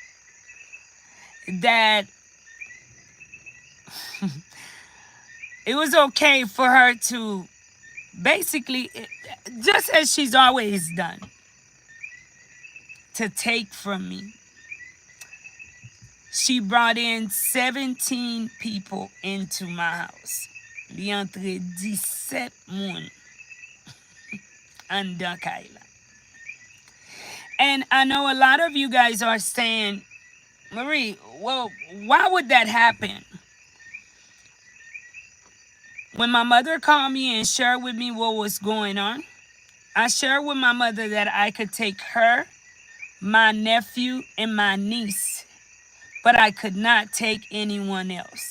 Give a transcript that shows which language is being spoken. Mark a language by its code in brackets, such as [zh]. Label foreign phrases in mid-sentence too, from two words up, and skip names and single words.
[en] That it was okay for her to basically, just as she's always done, to take from me. She brought in 17 people into my house. [ht] Li entre 17 moun an dan kay la. [en] And I know a lot of you guys are saying, Marie, well, why would that happen? When my mother called me and shared with me what was going on, I shared with my mother that I could take her, my nephew, and my niece, but I could not take anyone else.